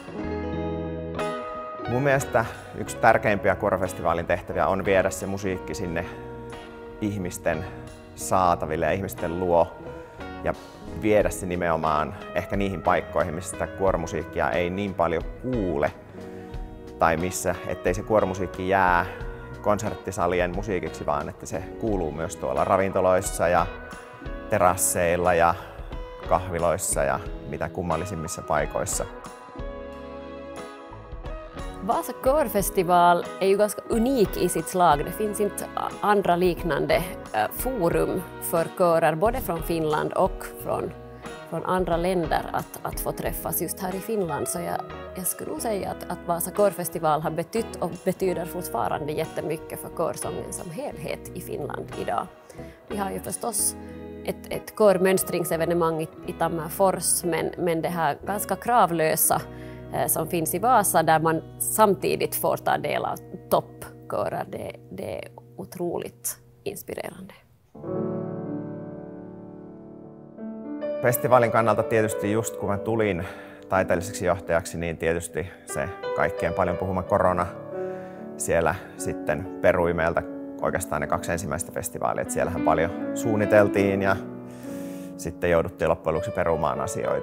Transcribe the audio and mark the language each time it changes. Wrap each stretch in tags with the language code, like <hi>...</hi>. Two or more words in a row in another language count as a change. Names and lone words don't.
<fi>Mun mielestä yksi tärkeimpiä kuorofestivaalin tehtäviä on viedä se musiikki sinne ihmisten saataville ja ihmisten luo ja viedä se nimenomaan ehkä niihin paikkoihin, missä sitä kuoromusiikkia ei niin paljon kuule tai missä, ettei se kuoromusiikki jää konserttisalien musiikiksi, vaan että se kuuluu myös tuolla ravintoloissa ja terasseilla ja kahviloissa ja mitä kummallisimmissa paikoissa.</fi> <sv>Vasa Körfestival är ju ganska unik i sitt slag. Det finns inte andra liknande forum för körer både från Finland och från andra länder att få träffas just här i Finland. Så jag skulle nog säga att Vasa Körfestival har betytt och betyder fortfarande jättemycket för körsången som helhet i Finland idag. Vi har ju förstås ett körmönstringsevenemang i Tammerfors, men det här ganska kravlösa som finns i Vasa, där man samtidigt får ta del av toppkörer, det är otroligt inspirerande.</sv> <fi>Festivaalin kannalta tietysti just kun mä tulin taiteelliseksi johtajaksi, niin tietysti se kaikkein paljon puhuma korona siellä sitten perui meiltä oikeastaan ne 2 ensimmäistä festivaalia. Että siellähän paljon suunniteltiin ja sitten jouduttiin loppujen lopuksi perumaan asioita.</fi>